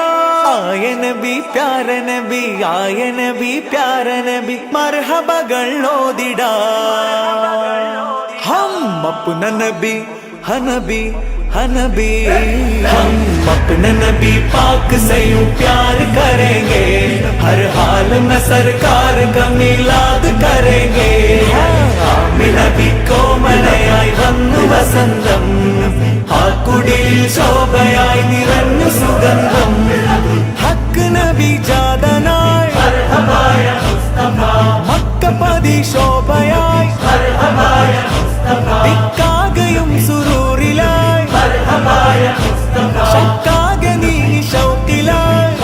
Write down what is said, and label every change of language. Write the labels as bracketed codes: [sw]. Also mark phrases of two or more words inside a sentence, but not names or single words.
[hi] आए नबी प्यारे नबी, आए नबी प्यारे नबी, [ml] മർഹബകൾ ഓതിടാ [hi] हम अपना नबी हनबी हनबी, हम अपने नबी पाक से यूं प्यार करेंगे, हर हाल में सरकार का मिलाद करेंगे। [ml] നബി കോമലയായി വന്നു വസന്തം, ആ കുടിലിൽ ശോഭയായി നിറഞ്ഞു സുഗന്ധം. ഹക്ക് നബി ജാതനായി മക്കപതി ശോഭയായി, ദിക്കാകയും സുരൂറിലായി, ശക്കാകെ നീ ശൗക്കിലായി.